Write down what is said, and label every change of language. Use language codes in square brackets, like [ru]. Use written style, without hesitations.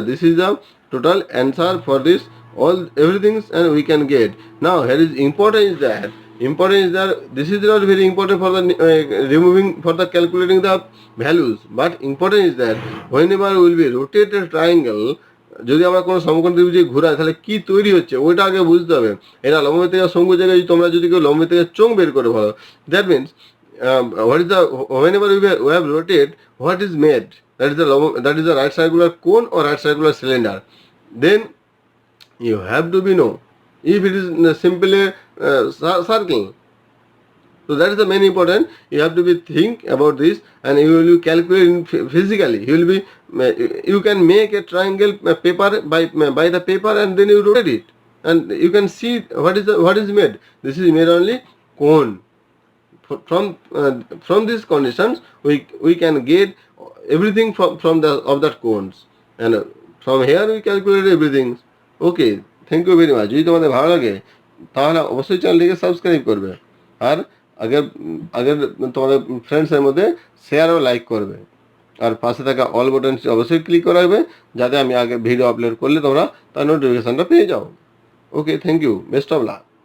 [en] This is the total answer for this all everything, and we can get. Now here is important is that this is not very important for the removing, for the calculating the values, but important is that whenever we will be rotate a triangle [bn] যদি আমরা কোনো সমকোণ ত্রিভুজে ঘোরাই তাহলে কি তৈরি হচ্ছে ওইটা আগে বুঝতে হবে। এটা লম্ববৃত্তাকার শঙ্কু জায়গায় তোমরা যদি কেউ লম্ববৃত্তাকার চোঙ বের করে বলো, [en] That means what is the whenever we have rotate, what is made? That is the right circular cone or right circular cylinder. Then you have to be know if it is simply circle. So that is the main important. You have to be think about this, and you will calculate physically. You can make a triangle paper by the paper, and then you rotate it, and you can see what is made. This is made only cone. From these conditions we can get everything from that cones, and from here we calculate everything. Okay, thank you very much. [bn] যদি তোমাদের ভালো লাগে তাহলে অবশ্যই চ্যানেলটিকে subscribe করবে, আর আগের তোমাদের ফ্রেন্ডসের মধ্যে শেয়ার ও লাইক করবে, আর পাশে থাকা অল বাটন অবশ্যই ক্লিক করা হবে যাতে আমি আগে ভিডিও আপলোড করলে তোমরা তার নোটিফিকেশনটা পেয়ে যাও। ওকে, thank you, best of luck.